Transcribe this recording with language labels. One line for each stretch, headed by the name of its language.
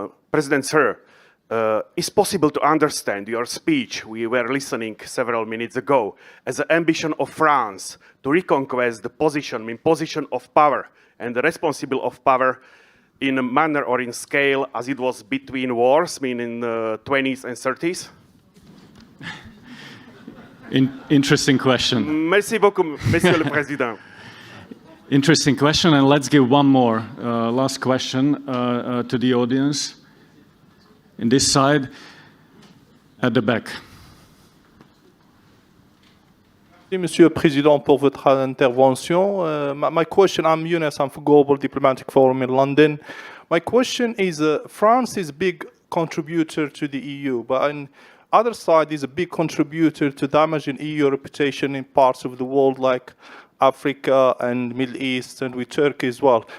English: President Sir, it's possible to understand your speech we were listening several minutes ago as an ambition of France to reconquest the position of power and the responsible of power in a manner or in scale as it was between wars, meaning the 20s and 30s? Interesting question.
French: Merci beaucoup, Monsieur le Président.
English: Interesting question, and let's give one more last question to the audience. In this side, at the back.
French: Merci, Monsieur le Président, pour votre intervention.
English: My question, I'm Yunus, I'm from Global Diplomatic Forum in London. My question is, France is a big contributor to the EU, but on other side is a big contributor to damaging EU reputation in parts of the world like Africa and Middle East and with Turkey as well.